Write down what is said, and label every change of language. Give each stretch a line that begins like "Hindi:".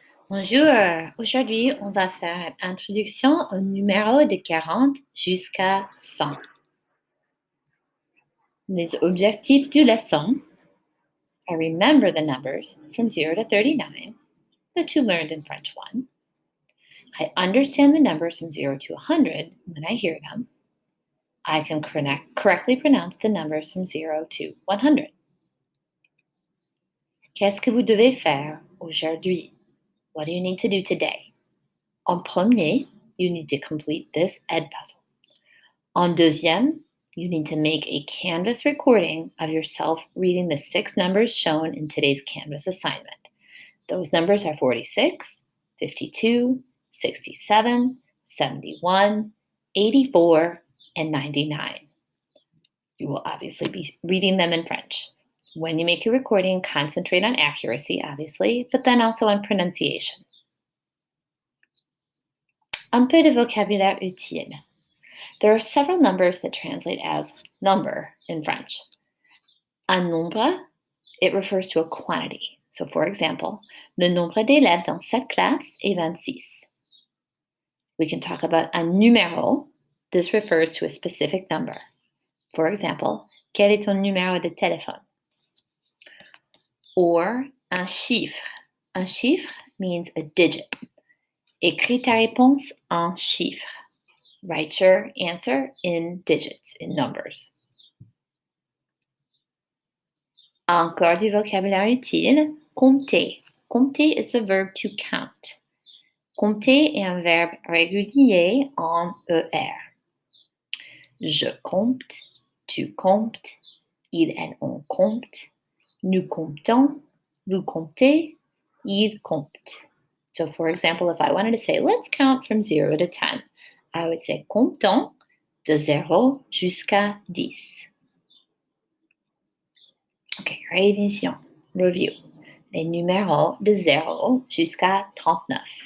French: Bonjour, aujourd'hui on va faire une introduction au numéro de 40 jusqu'à 100. Les objectifs de leçon
English: are remember the numbers from 0 to 39 that you learned in French 1. I understand the numbers from 0 to 100 when I hear them. I can correctly pronounce the numbers from 0 to 100.
French: Qu'est-ce que vous devez faire aujourd'hui?
English: What do you need to do today?
French: En premier,
English: you need to complete this Ed puzzle.
French: En deuxième,
English: you need to make a Canvas recording of yourself reading the 6 numbers shown in today's Canvas assignment. Those numbers are 46, 52, 67, 71, 84, and 99. You will obviously be reading them in French. When you make your recording, concentrate on accuracy, obviously, but then also on pronunciation.
French: Un peu de vocabulaire utile.
English: There are several numbers that translate as number in French. Un nombre, it refers to a quantity. So, for example,
French: le nombre d'élèves dans cette classe est 26.
English: We can talk about un numéro. This refers to a specific number. For example,
French: quel est ton numéro de téléphone? Or un chiffre. Un chiffre
English: means a digit.
French: Écris ta réponse en chiffres.
English: Write your answer in digits, in numbers.
French: Encore du vocabulaire utile. Compter.
English: Compter is the verb to count.
French: Compter est un verbe régulier en ER. Je compte, tu comptes, il et on compte, nous comptons, vous comptez, il compte.
English: So for example, if I wanted to say, let's count from 0 to 10, I would say
French: comptons de 0 jusqu'à 10. Okay, révision, review. Les numéros de 0 jusqu'à 39.